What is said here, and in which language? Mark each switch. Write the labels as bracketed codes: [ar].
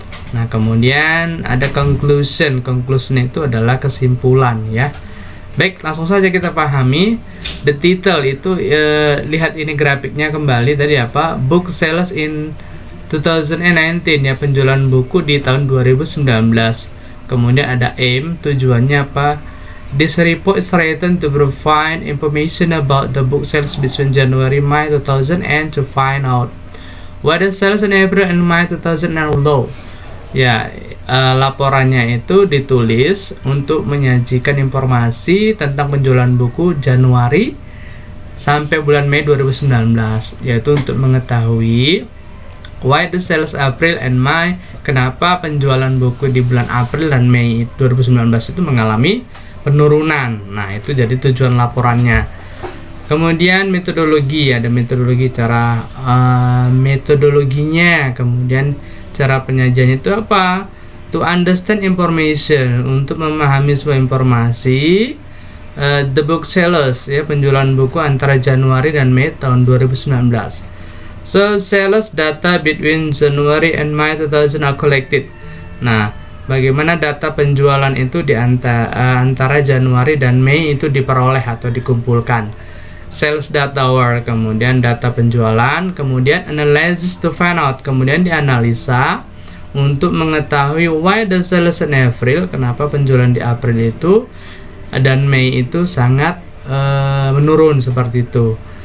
[id] Nah, kemudian ada conclusion itu adalah kesimpulan, ya. Baik, langsung saja kita pahami. The title itu lihat ini grafiknya kembali tadi [en] book sales in 2019, [id] ya, penjualan buku di tahun 2019. Kemudian ada aim, tujuannya apa. [en] This report is written to provide information about the book sales between January-May 2000 and to find out whether sales in April and May 2000 are low. Ya, [id] laporannya itu ditulis untuk menyajikan informasi tentang penjualan buku Januari sampai bulan Mei 2019, yaitu untuk mengetahui [en] why the sales April and May, [id] kenapa penjualan buku di bulan April dan Mei 2019 itu mengalami penurunan. Nah, itu jadi tujuan laporannya. Kemudian metodologi, ada metodologi metodologinya, kemudian cara penyajiannya itu apa? [en] To understand information, [id] untuk memahami sebuah informasi. [en] The book sellers, [id] ya, penjualan buku antara Januari dan Mei tahun 2019. [en] So sales data between January and May 2000 are collected. [id] Nah, bagaimana data penjualan itu di antara Januari dan Mei itu diperoleh atau dikumpulkan. [en] Sales data were, [id] kemudian data penjualan, kemudian [en] analysis to find out, [id] kemudian dianalisa untuk mengetahui [en] why the sales in April, [id] kenapa penjualan di April itu dan Mei itu sangat menurun seperti itu.